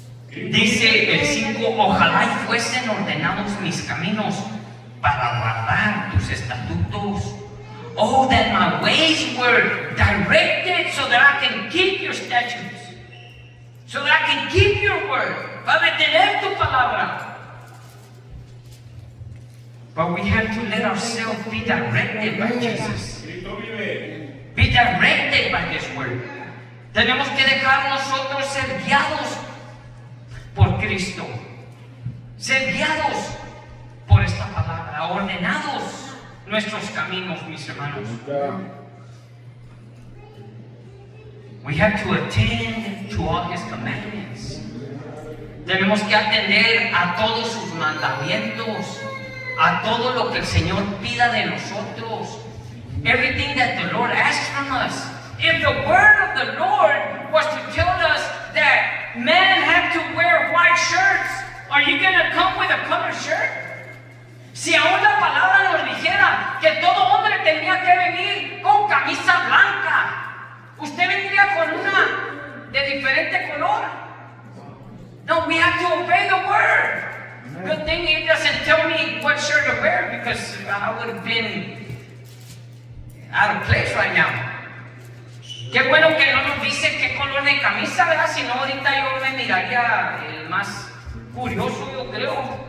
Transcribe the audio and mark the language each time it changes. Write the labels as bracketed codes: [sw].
[es] Dice el 5, ojalá y fuesen ordenados mis caminos para guardar tus estatutos. [en] Oh, that my ways were directed so that I can keep your statutes. So that I can keep your word. [es] Para detener tu palabra. [en] But we have to let ourselves be directed by Jesus. Be directed by His word. [es] Tenemos que dejar nosotros ser guiados por Cristo, ser guiados por esta palabra, ordenados nuestros caminos, mis hermanos. [en] We have to attend to all His commandments. [es] Tenemos que atender a todos sus mandamientos, a todo lo que el Señor pida de nosotros. [en] Everything that the Lord asks from us. If the word of the Lord was to tell us that men have to wear white shirts, are you going to come with a colored shirt? [es] Si aún la palabra nos dijera que todo hombre tenía que venir con camisa blanca, ¿usted vendría con una de diferente color? [en] No, we have to obey the word. Good thing He doesn't tell me what shirt to wear, because I would have been out of place right now. [es] Qué bueno que no nos dice qué color de camisa, ¿verdad? Si no, ahorita yo me miraría el más curioso, yo creo.